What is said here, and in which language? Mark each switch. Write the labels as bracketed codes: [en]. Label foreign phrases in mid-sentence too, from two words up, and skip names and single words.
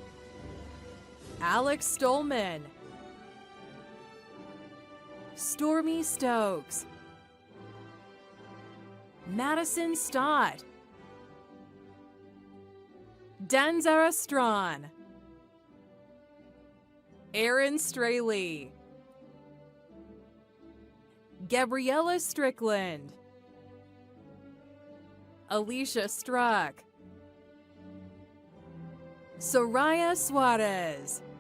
[en] Alex Stolman. Stormy Stokes. Madison Stott. Danzara Strawn. Aaron Straley. Gabriella Strickland. Alicia Struck. Soraya Suarez.